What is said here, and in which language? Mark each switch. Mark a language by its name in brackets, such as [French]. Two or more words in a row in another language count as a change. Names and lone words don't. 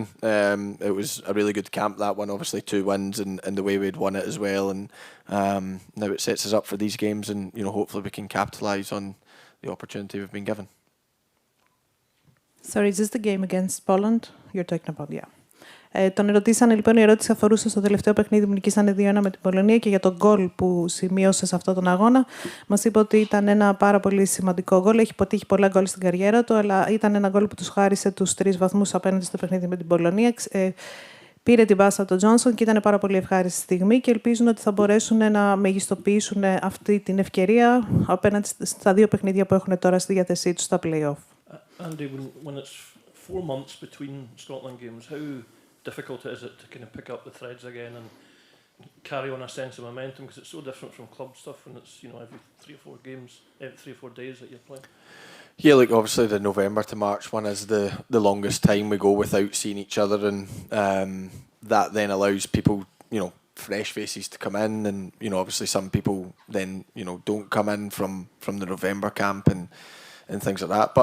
[English] It was a really good camp, that one. Obviously 2 wins and the way we'd won it as well, and now it sets us up for these games, and hopefully we can capitalise on the opportunity we've been given. Sorry, is this the game against Poland you're talking about? Yeah. [Greek] Τον ρωτήσανε λοιπόν, η ερώτηση αφορούσε στο τελευταίο παιχνίδι που νικήσανε 2-1 με την Πολωνία και για τον γκολ που σημείωσε σε αυτόν τον αγώνα. Μας είπε ότι ήταν ένα πάρα πολύ σημαντικό γκολ. Έχει πετύχει πολλά γκολ στην καριέρα του, αλλά ήταν ένα γκολ που τους χάρισε τους 3 βαθμούς απέναντι στο παιχνίδι με την Πολωνία. Πήρε την πάσα από τον Τζόνσον και ήταν πάρα πολύ ευχάριστη στιγμή και ελπίζουν ότι θα μπορέσουν να μεγιστοποιήσουν αυτή την ευκαιρία απέναντι στα 2 παιχνίδια που έχουν τώρα στη διάθεσή τους στα play-off. [English] Andy, when it's 4 months between Scotland games, how difficult is it to kind of pick up the threads again and carry on a sense of momentum, because it's so different from club stuff when it's every 3 or 4 games, every 3 or 4 days that you're playing? Yeah, look, obviously the November to March one is the longest time we go without seeing each other, and that then allows people fresh faces to come in, and obviously some people then don't come in from the November camp and things like that.